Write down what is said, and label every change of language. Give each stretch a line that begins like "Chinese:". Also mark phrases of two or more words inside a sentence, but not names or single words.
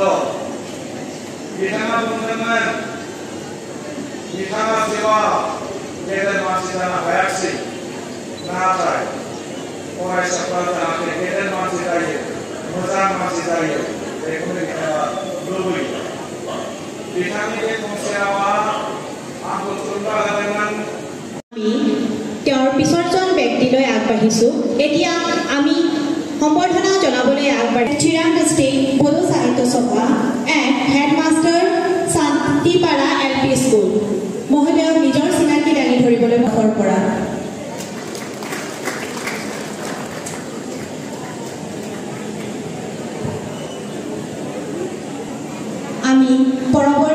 Bodo: बिथाङा बुंदोंमोन बिथाङा जेब्ला गेदेर मानसि जानो हायाखिसै, नाथाय फरायसाफ्रा जाहाथे गेदेर मानसि जायो, मोजां मानसि जायो बेखौनो बिथाङा लुबैयो। बिथांनि बे फंसे रावा आंखौ थुलुंगा होदोंमोन।
Assamese: তেওঁৰ পিছৰজন ব্যক্তিলৈ আগবাঢ়িছোঁ। এতিয়া আমি সম্বৰ্ধনা জনাবলৈ আগবাঢ়িছোঁ চিৰাং ষ্টেট বড়ো সাহিত্য সভা এণ্ড হেডমাষ্টাৰ শান্তিপাৰা LP স্কুল মহোদয়ক নিজৰ চিনাকি দাঙি ধৰিবলৈ মুখৰ পৰা আমি পৰৱৰ্তী